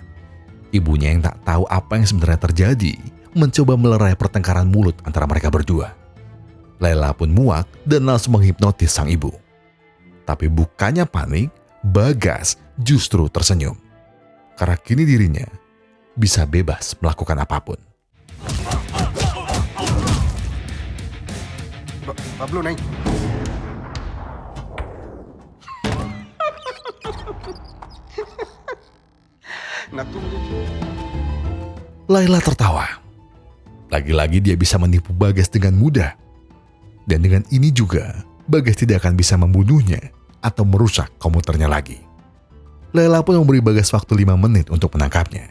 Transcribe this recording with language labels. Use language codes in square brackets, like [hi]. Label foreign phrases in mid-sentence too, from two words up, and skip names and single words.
[id] Ibunya yang tak tahu apa yang sebenarnya terjadi, mencoba melerai pertengkaran mulut antara mereka berdua. Laila pun muak dan langsung menghipnotis sang ibu. Tapi bukannya panik, Bagas justru tersenyum. Karena kini dirinya bisa bebas melakukan apapun. [hi] बबलू नहीं ना तुम [id] Laila tertawa. Lagi-lagi dia bisa menipu Bagas dengan mudah. Dan dengan ini juga, Bagas tidak akan bisa membunuhnya atau merusak komputernya lagi. Laila pun memberi Bagas waktu 5 menit untuk menangkapnya.